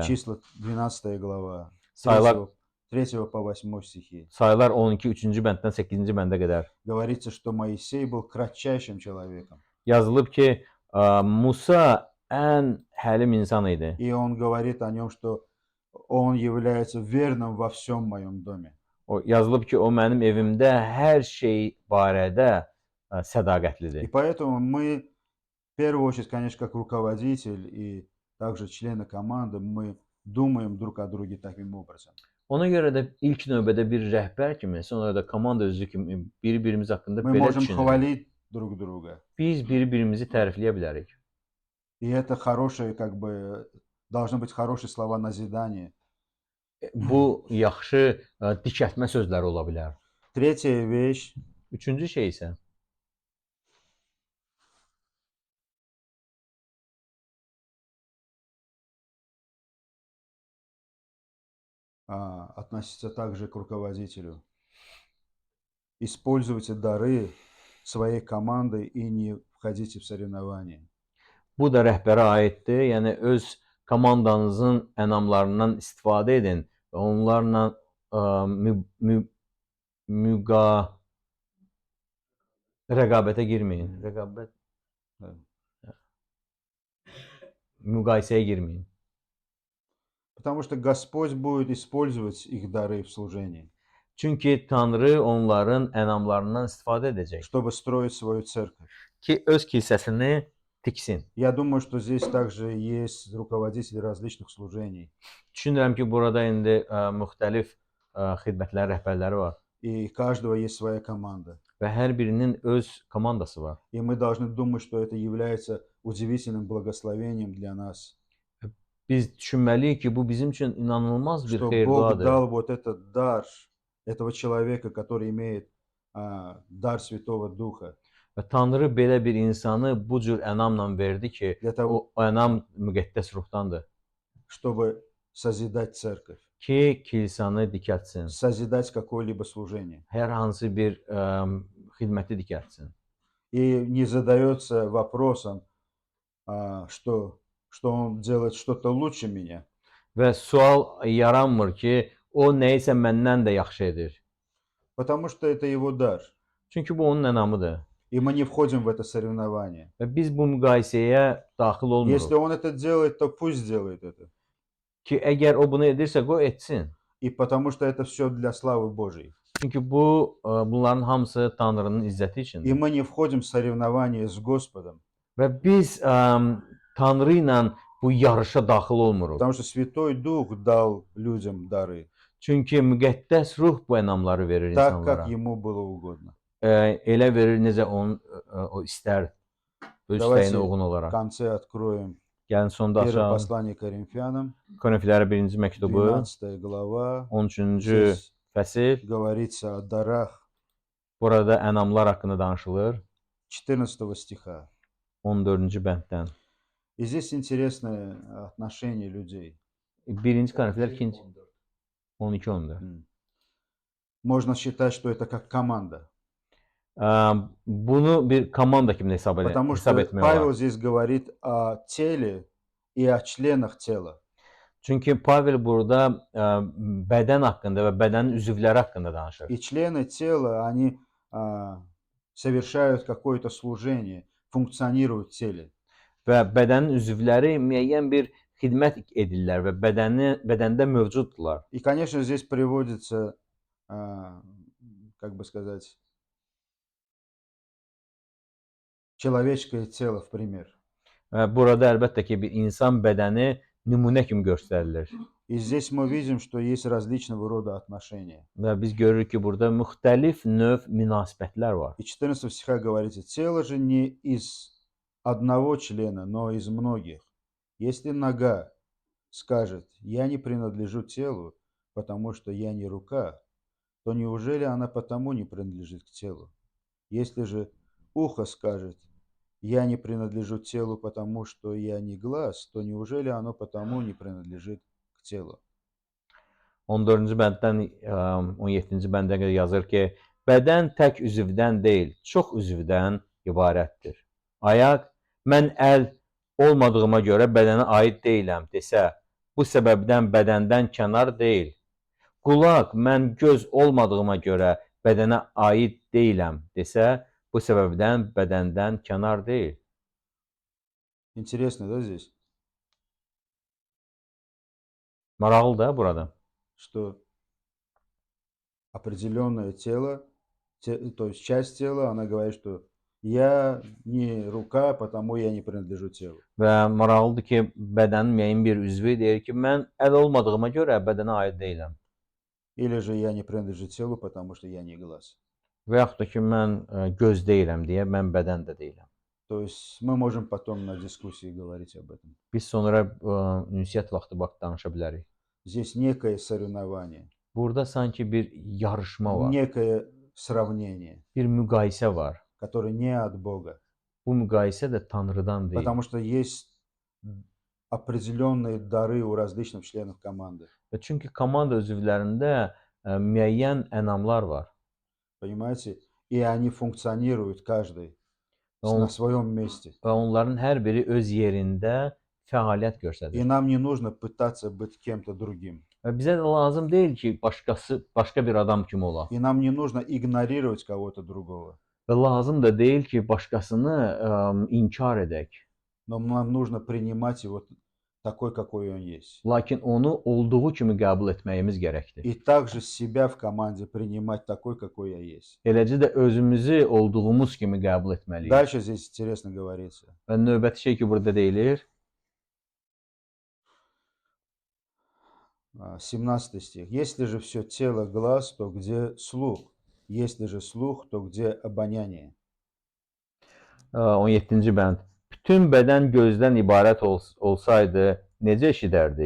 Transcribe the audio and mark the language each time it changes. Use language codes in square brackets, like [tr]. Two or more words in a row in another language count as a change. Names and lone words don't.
[ru] Числа 12 глава, [az] Sayılar [ru] 3 по 8 стихи. [az] Sayılar 12 3-cü bənddən 8-ci bəndə qədər. [ru] Говорится, что Моисей был кратчайшим человеком. [az] Yazılıb ki, Musa ən həlim insan idi. [ru] И он говорит о нем, что он является верным во всем моем доме. [az] O yazılıb ki, o mənim evimdə hər şey barədə sədaqətlidir. [ru] И поэтому мы, в первую очередь, конечно, как руководитель и также члены команды, мы думаем друг о друге таким образом. [az] Ona görə də ilk növbədə bir rəhbər kimi, sonra da komanda üzvü kimi bir-birimiz haqqında [ru] Мы [az] belə [ru] можем [az] düşünürük. [ru] хвалить друг друга. [az] Biz bir-birimizi tərifləyə bilərik. [ru] И это хорошие, как бы, должны быть хорошие слова назидания. [az] Bu yaxşı dikəltmə sözləri ola bilər. [ru] Третья вещь. [az] Üçüncü şey isə [ru] относится также к руководителю. Используйте дары своей команды и не входите в соревнования. [az] Bu da rəhbərə aiddir. Yəni öz komandanızın ənamlarından istifadə edin və onlarla rəqabətə girməyin. Müqayisəyə girməyin. [ru] Потому что Господь будет использовать их дары в служении. [az] Çünki Tanrı onların ənamlarından istifadə edəcək. [ru] Чтобы stроить свою церковь. [az] Ki öz kilsəsini tiksin. [ru] Я думаю, что здесь также есть руководители различных служений. [az] Düşünürəm ki, burada indi müxtəlif xidmətlərin rəhbərləri var. [ru] И каждого есть своя команда. [az] Və hər birinin öz komandası var. [ru] И мы должны думать, что это является удивительным благословением для нас. [az] Biz düşünməliyik ki, bu bizim üçün inanılmaz bir [ru] Что Бог [az] xeyir-duadır. [ru] дал вот этот дар этого человека, который имеет дар Святого Духа. [az] Və Tanrı belə bir insanı bu cür ənamla verdi ki, o ənam müqəddəs ruhdandır. [ru] Чтобы созидать церковь. [az] Ki kilsəni dikəltsin. [ru] Созидать какое-либо служение. [az] Hər hansı bir xidməti dikəltsin. [ru] И не задается вопросом, что он делает что-то лучше меня. [az] Və sual yaranmır ki, o nəyisə məndən də yaxşı edir. [ru] Потому что это его дар. [az] Çünki bu onun ənamıdır. [ru] И мы не входим в это соревнование. [az] Və biz bu müqayisəyə daxil olmuruq. [ru] Если он это делает, то пусть сделает это. [az] Ki əgər o bunu edirsə, qoy etsin. [ru] И потому что это все для славы Божьей. [az] Çünki bunların hamısı Tanrının izzəti üçündür. [ru] И мы не входим в соревнование с Господом. [az] Və biz Tanrı ilə bu yarışa daxil olmuruq. [ru] Потому что Святой Дух дал людям дары. [az] Çünki müqəddəs ruh bu ənamları verir [ru] Так, [az] insanlara. [ru] как ему было угодно. [az] Elə verir necə o istər. Öz istəyinə uyğun [ru] В [az] olaraq. [ru] конце откроем [az] Gəlin sonda [ru] Первое [az] açaq. [ru] послание Коринфянам, [az] Korinfillərə 1-ci məktubu, [ru] 12 глава. [az] 13-cü [ru] Здесь [az] fəsil. [ru] говорится о дарах [az] Burada ənamlar haqqında danışılır. [ru] 14 стиха. [az] 14-cü bənddən. [ru] И здесь интересное отношение людей. [az] 1-ci Korinfillər 2-ci 12-14. [ru] Можно считать, что это как команда. [az] Bunu bir komanda kimi [ru] Потому [az] hesab [ru] что [az] etmək [ru] Павел [az] olar. [ru] здесь говорит о теле и о членах тела. [az] Çünki Pavel burada bədən haqqında və bədənin üzvləri haqqında danışır. [ru] И члены тела, они совершают какое-то служение, функционируют в теле. [az] Və bədənin üzvləri müəyyən bir xidmət edirlər və bədəndə mövcuddurlar. [ru] И, конечно, здесь приводится, как бы сказать, человеческое тело в пример. [az] Və burada əlbəttə ki, bir insan bədəni nümunə kimi göstərilir. [ru] И здесь мы видим, что есть различного рода отношения. [az] Və biz görürük ki, burada müxtəlif növ münasibətlər var. [ru] И 14 стиха говорится, тело же не из одного члена, но из многих. Если нога скажет, я не принадлежу телу, потому что я не рука, то неужели она потому не принадлежит к телу? Если же ухо скажет, я не принадлежу телу, потому что я не глаз, то неужели оно потому не принадлежит к телу? [az] 14-cü bənddən 17-ci bəndə qədər yazır ki, bədən tək üzvdən deyil, çox üzvdən ibarətdir. Ayaq, mən əl olmadığıma görə bədənə aid deyiləm desə, bu səbəbdən bədəndən kənar deyil. Qulaq, mən göz olmadığıma görə bədənə aid deyiləm desə, bu səbəbdən bədəndən kənar deyil. [ru] Интересно, да, здесь? [az] Maraqlı da burada. [ru] Что определенное тело, то есть часть тела, она говорит, что я не рука, потому я не принадлежу телу. [az] Və maraqlıdır ki, bədənin müəyyən bir üzvü deyir ki, mən əl olmadığıma görə bədənə aid deyiləm. [ru] Или же я не принадлежу телу, потому что я не глаз. [az] Və yaxud da ki, mən göz deyiləm deyə mən bədən də deyiləm. [ru] То есть мы можем потом на дискуссии говорить об этом. [az] Biz sonra ünsiyyət vaxtı danışa bilərik. [ru] Здесь некое соревнование, [az] Burada sanki bir yarışma var, [ru] некое сравнение, [az] bir müqayisə var. [ru] которое не от Бога. [az] Bu müqayisə də Tanrıdan deyil. [ru] Потому что есть определенные дары у различных членов команды. [az] Və çünki komanda üzvlərində müəyyən ənamlar var. [ru] Понимаете? И они функционируют каждый Он- на своем месте. [az] Və onların hər biri öz yerində fəaliyyət [ru] И [az] göstərir. [ru] нам не нужно пытаться быть кем-то другим. [az] Və bizə də lazım deyil ki, başqa bir adam kimi olaq. [ru] И нам не нужно игнорировать кого-то другого. [az] Və lazım da deyil ki, başqasını inkar edək. [ru] Но нам нужно принимать его такой, какой он есть. [az] Lakin onu olduğu kimi qəbul etməyimiz gərəkdir. [ru] И также себя в команде принимать такой, какой я есть. [az] Eləcə də özümüzü olduğumuz kimi qəbul etməliyik. [ru] Дальше здесь интересно говорится. [az] Və növbəti şey ki, burada deyilir, [ru] 17 стих. Если же все тело глаз, то где слух? Если же слух, то где обоняние? [az] 17-ci bənd. Bütün bədən gözdən ibarət olsaydı, necə eşidərdik?